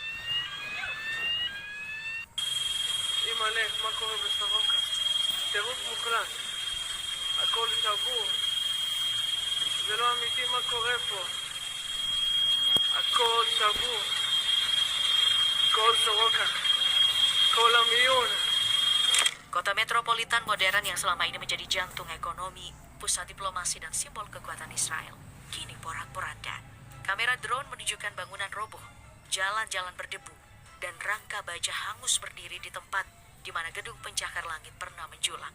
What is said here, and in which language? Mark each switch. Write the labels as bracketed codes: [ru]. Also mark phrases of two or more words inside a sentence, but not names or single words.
[he] אימא'לה, מה קורה בסורוקה? טירוף מוחלט. הכל שבור. זה לא אמיתי מה קורה פה. הכל שבור. כל סורוקה. כל המיון. [id] Kota metropolitan modern yang selama ini menjadi jantung ekonomi, pusat diplomasi dan simbol kekuatan Israel, kini porak-poranda. Kamera drone menunjukkan bangunan roboh, jalan-jalan berdebu, dan rangka baja hangus berdiri di tempat di mana gedung pencakar langit pernah menjulang.